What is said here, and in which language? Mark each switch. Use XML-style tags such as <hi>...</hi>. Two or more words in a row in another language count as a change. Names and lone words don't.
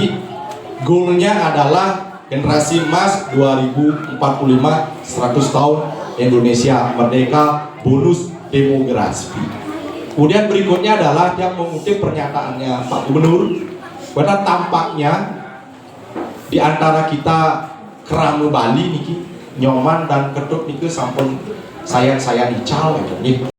<id>Goalnya adalah generasi emas 2045, 100 tahun Indonesia merdeka, bonus demografi. Kemudian berikutnya adalah yang mengutip pernyataannya Pak Gubernur, karena tampaknya di antara kita</id> <ban>kerama Bali niki nyoman dan ketut niki sampun sayang ical</ban> <id>gitu.</id>